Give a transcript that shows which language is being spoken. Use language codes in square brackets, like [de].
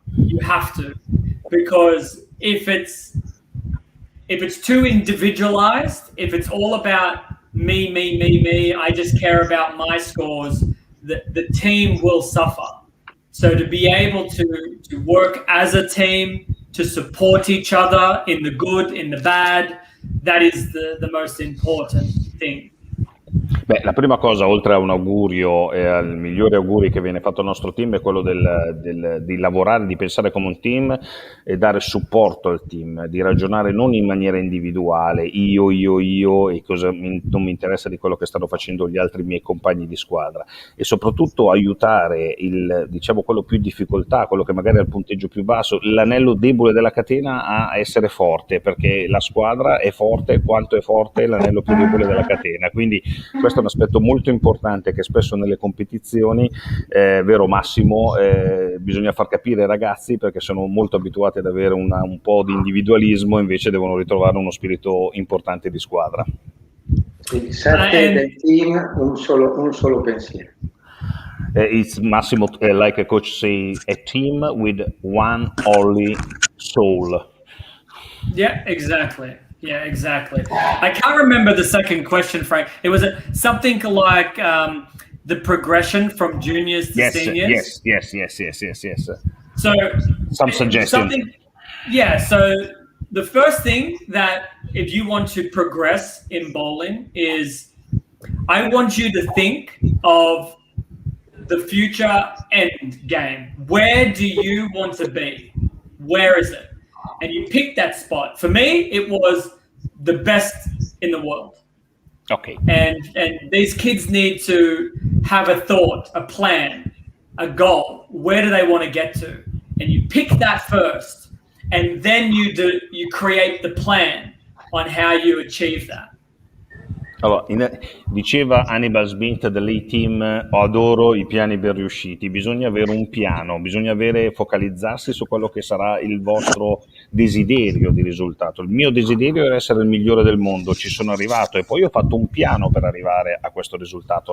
[en] You have to, because if it's too individualized, if it's all about me, I just care about my scores, the team will suffer. So to be able to work as a team, to support each other in the good, in the bad, that is the most important thing. [it] Beh, la prima cosa, oltre a un augurio e al migliore auguri che viene fatto al nostro team, è quello di lavorare, di pensare come un team e dare supporto al team, di ragionare non in maniera individuale, io e non mi interessa di quello che stanno facendo gli altri miei compagni di squadra, e soprattutto aiutare quello più in difficoltà, quello che magari ha il punteggio più basso, l'anello debole della catena, a essere forte, perché la squadra è forte quanto è forte l'anello più debole della catena. Quindi questo è un aspetto molto importante che spesso nelle competizioni, vero Massimo, bisogna far capire ai ragazzi, perché sono molto abituati ad avere un po' di individualismo, invece devono ritrovare uno spirito importante di squadra. Sì, 7 del team, un solo pensiero. [en] It's Massimo, like a coach say, a team with one only soul. Yeah, exactly. Yeah, exactly. I can't remember the second question, Frank. It was something like the progression from juniors to seniors. Yes. So some suggestions. So the first thing that, if you want to progress in bowling, is I want you to think of the future end game. Where do you want to be? Where is it? And you pick that spot. For me, it was the best in the world. Okay. And these kids need to have a thought, a plan, a goal. Where do they want to get to? And you pick that first, and then you create the plan on how you achieve that. [it] Allora, diceva Hannibal Smith dell'A-Team, adoro i piani ben riusciti, bisogna avere un piano, bisogna focalizzarsi su quello che sarà il vostro desiderio di risultato. Il mio desiderio era essere il migliore del mondo, ci sono arrivato e poi ho fatto un piano per arrivare a questo risultato.